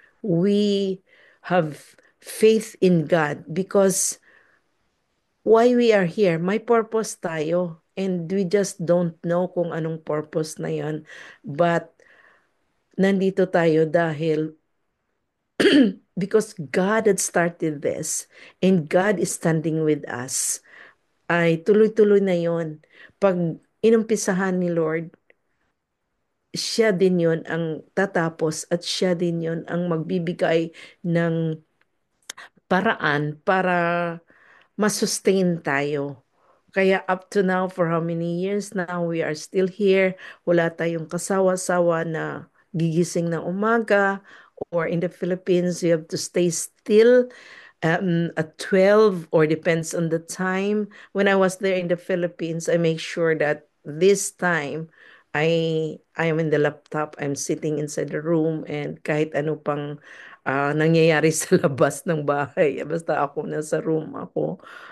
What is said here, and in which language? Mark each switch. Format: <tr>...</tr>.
<en>We have faith in God because why we are here,</en> <tl>may purpose tayo.</tl> <en>And we just don't know</en> <tl>kung anong purpose na yon.</tl> <en>But</en> <tl>nandito tayo dahil</tl> <en>because God had started this and God is standing with us.</en> <tl>Ay tuloy-tuloy na yon. Pag inumpisahan ni Lord, siya din yon ang tatapos at siya din yon ang magbibigay ng paraan para masustain tayo.</tl> <en>Kaya up to now, for how many years now, we are still here.</en> <tl>Wala tayong kasawa-sawa na gigising ng umaga,</tl> <en>or in the Philippines, you have to stay still at 12 or depends on the time. When I was there in the Philippines, I make sure that this time I am in the laptop, I'm sitting inside the room and</en> <tl>kahit ano pang nangyayari sa labas ng bahay, basta ako nasa room ako.</tl>